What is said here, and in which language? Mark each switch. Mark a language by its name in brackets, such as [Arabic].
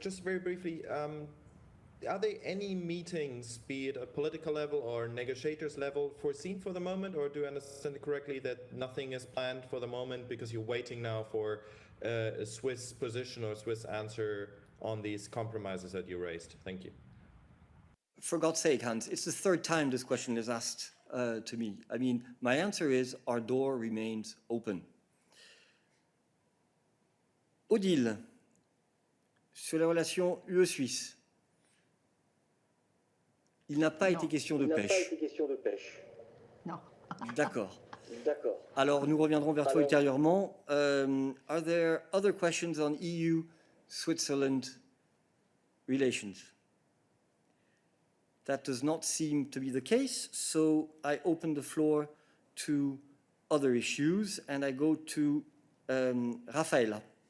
[English] Just very briefly, are there any meetings, be it at political level or negotiators level, foreseen for the moment, or do I understand correctly that nothing is planned for the moment because you're waiting now for a Swiss position or Swiss answer on these compromises that you raised? Thank you. For God's sake, Hans, it's the third time this question is asked to me. I mean, my answer is our door remains open. [French] Odile, sur les relations UE-Suisse, il n'a pas été question de pêche. Non. D'accord. Alors, nous reviendrons vers toi ultérieurement. [English] Are there other questions on EU-Switzerland relations? That does not seem to be the case, so I open the floor to other issues, and I go to Rafaela.